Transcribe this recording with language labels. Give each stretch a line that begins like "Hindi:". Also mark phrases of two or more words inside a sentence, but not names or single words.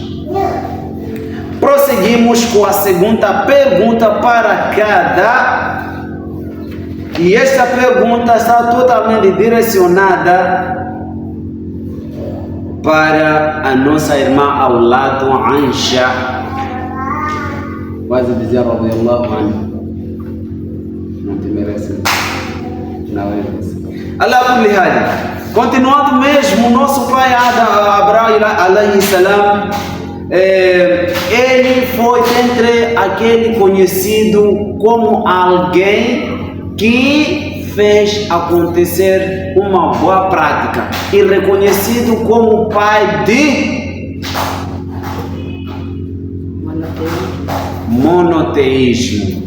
Portuguese: Prosseguimos com a segunda pergunta para cada. E esta pergunta está totalmente direcionada para a nossa irmã ao lado, Aisha. Quase dizer
Arabic: رضي الله عنها.
Portuguese: Não te merece. Não é isso.
Arabic: على كل حال.
Portuguese: Continuando mesmo, nosso pai Abraão
Arabic: عليه السلام,
Portuguese: ele foi entre aquele conhecido como alguém que fez acontecer uma boa prática e reconhecido como pai de monoteísmo.